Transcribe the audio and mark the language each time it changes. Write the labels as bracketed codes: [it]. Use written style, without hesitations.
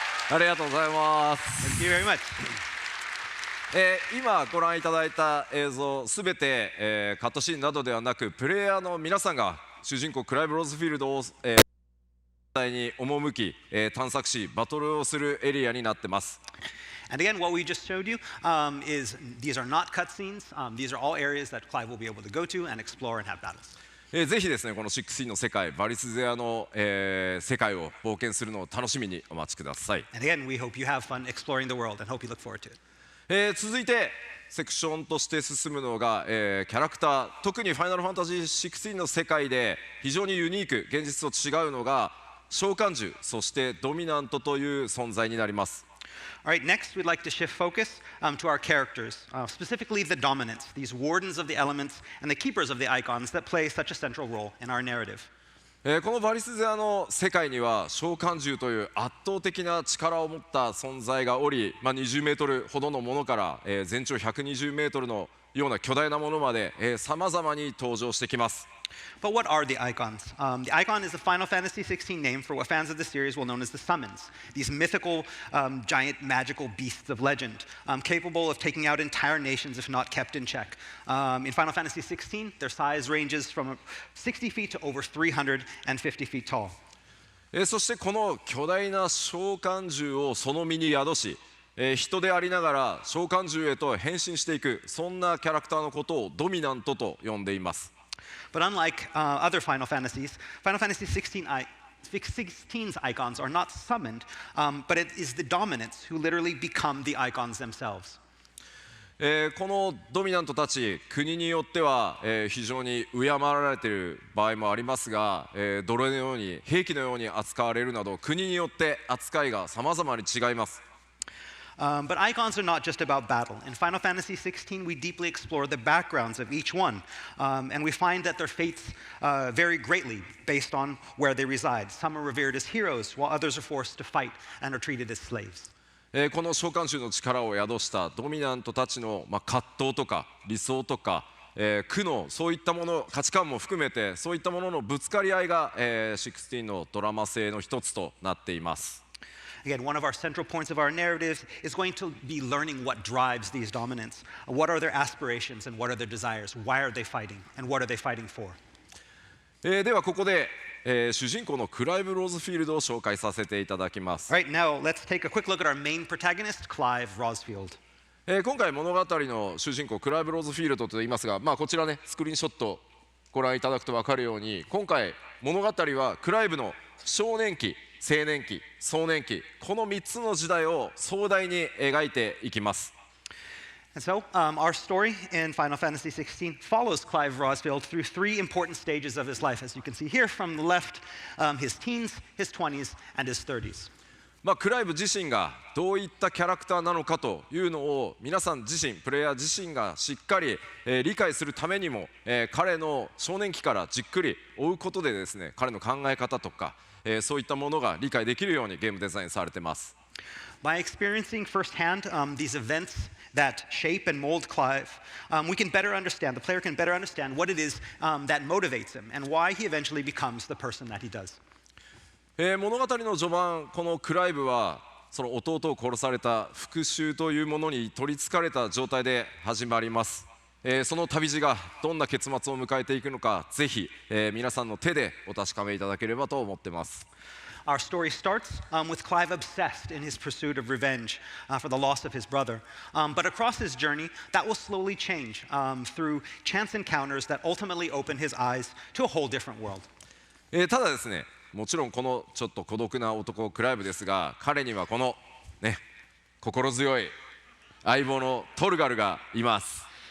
[ja] ありがとうございます。 [en] Thank you very much. [ja] 今ご覧いただいた映像すべて、カットシーンなどではなくプレイヤーの皆さんが主人公クライブ・ローズフィールドを、実際に赴き、探索しバトルをするエリアになってます。 [en] And again, what we just showed you is these are not cutscenes. These are all areas that Clive will be able to go to and explore and have battles. [ja] ぜひですねこの XVI の世界バリスゼアの、世界を冒険するのを楽しみにお待ちください。 [en] And again, we hope you have fun exploring the world and hope you look forward to it. [ja] 続いてセクションとして進むのが、キャラクター特にファイナルファンタジー16の世界で非常にユニーク現実と違うのが召喚獣そしてドミナントという存在になります。 [en] All right, next we'd like to shift focus to our characters, specifically the dominants, these wardens of the elements and the keepers of the icons that play such a central role in our narrative. [ja] このバリスゼアの世界には召喚獣という圧倒的な力を持った存在がおり、20メートルほどのものから、全長120メートルのような巨大なものまでさまざまに登場してきます。 [en] But what are the icons? The icon is the Final Fantasy XVI name for what fans of the series will know as the summons, these mythical, giant, magical beasts of legend, capable of taking out entire nations if not kept in check. In Final Fantasy XVI, their size ranges from 60 feet to over 350 feet tall. [ja] そしてこの巨大な召喚獣をその身に宿し、人でありながら召喚獣へと変身していくそんなキャラクターのことをドミナントと呼んでいます。 [en] But unlike other Final Fantasies, Final Fantasy 16's icons are not summoned, but it is the dominants who literally become the icons themselves. [ja] このドミナントたち国によっては、非常に敬られている場合もありますが、奴隷のように兵器のように扱われるなど国によって扱いが様々に違います。 [en] But icons are not just about battle. In Final Fantasy XVI, we deeply explore the backgrounds of each one, and we find that their fates vary greatly based on where they reside. Some are revered as heroes, while others are forced to fight and are treated as slaves. [ja] この召喚獣の力を宿したドミナントたちの、葛藤とか理想とか、苦悩、そういったもの、価値観も含めてそういったもののぶつかり合いが、16のドラマ性の一つとなっています。 [en] Again, one of our central points of our narrative is going to be learning what drives these dominants. What are their aspirations and what are their desires? Why are they fighting? And what are they fighting for? [ja] ではここで、主人公のクライブ・ローズフィールドを紹介させていただきます。 [en] Right, now let's take a quick look at our main protagonist, Clive Rosfield. [ja] 今回物語の主人公クライブ・ローズフィールドと言いますが、こちらねスクリーンショットご覧いただくと分かるように、今回物語はクライブの少年期、青年期、壮年期、この3つの時代を壮大に描いていきます。 [en] And so, our story in Final Fantasy XVI follows Clive Rosfield through 3 important stages of his life. As you can see here from the left, his teens, his 20s, and his 30s. [ja] クライブ自身がどういったキャラクターなのかというのを皆さん自身、プレイヤー自身がしっかり、理解するためにも、彼の少年期からじっくり追うことでですね、彼の考え方とか、そういったものが理解できるようにゲームデザインされています。 [en] By experiencing firsthand these events that shape and mold Clive, we can better understand, the player can better understand what it is that motivates him and why he eventually becomes the person that he does. [ja] 物語の序盤、このクライブはその弟を殺された復讐というものに取りつかれた状態で始まります。その旅路がどんな結末を迎えていくのか、ぜひ、皆さんの手でお確かめいただければと思っています。 [en] Our story starts with Clive obsessed in his pursuit of revenge for the loss of his brother. But across his journey, that will slowly change through chance encounters that ultimately open his eyes to a whole different world. [ja] ただですね、もちろんこのちょっと孤独な男クライブですが、彼にはこのね、心強い相棒のトルガルがいます。